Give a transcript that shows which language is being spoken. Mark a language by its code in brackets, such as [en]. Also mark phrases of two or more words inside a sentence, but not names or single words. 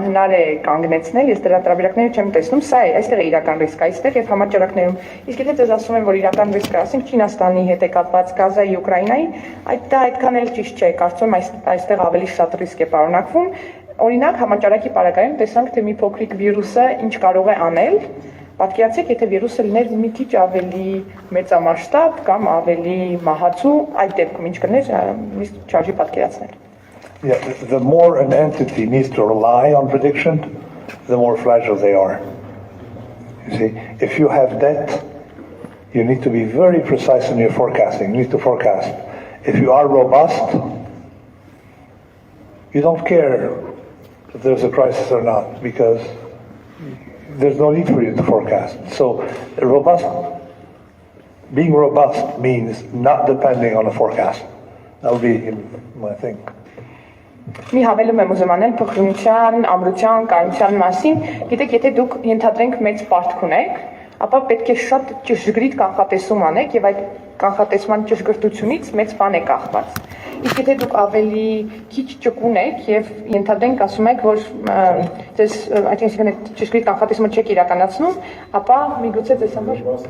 [hy] անհնար է կանգնեցնել, ես դրա տարբերակները չեմ տեսնում, սա է, այստեղ է իրական ռիսկը, այստեղ եւ համաճարակներում։ Իսկ եթե ձեզ ասում եմ, որ իրական ռիսկը, ասենք Չինաստանի հետ է կապված, Գազայի, Ուկրաինայի, դա այդքան էլ ճիշտ չէ, կարծում եմ այստեղ ավելի շատ ռիսկ է պարունակվում։ Օրինակ համաճարակի պարագայում տեսանք, թե մի փոքրիկ վիրուսը ինչ կարող է անել։ Պատկերացրեք, եթե վիրուսը լիներ մի քիչ ավելի մեծամասշտաբ կամ ավելի մահացու, այդ դեպքում ինչ կներ, իսկ չարժի պատկերացնել։ [en] Yeah, the more an entity needs to rely on prediction, the more fragile they are. You see, if you have debt, you need to be very precise in your forecasting. You need to forecast. If you are robust, you don't care if there's a crisis or not, because there's no need for you to forecast. So being robust means not depending on a forecast. That would be my thing. [hy] Մի հավելում եմ ուզում անել փոխնության, ամրության, կայունության մասին։ Գիտեք, եթե դուք ենթադրենք մեծ պարտք ունեք, ապա պետք է շատ ճշգրիտ կանխատեսում անեք եւ այդ կանխատեսման ճշգրտությունից մեծ բան է կախված։ Իսկ եթե դուք ավելի քիչ ճկուն եք եւ ենթադրենք ասում եք, որ ձեզ այսինքն այդ ճշգրիտ կանխատեսումը չեք իրականացնում, ապա միգուցե ձեզ համար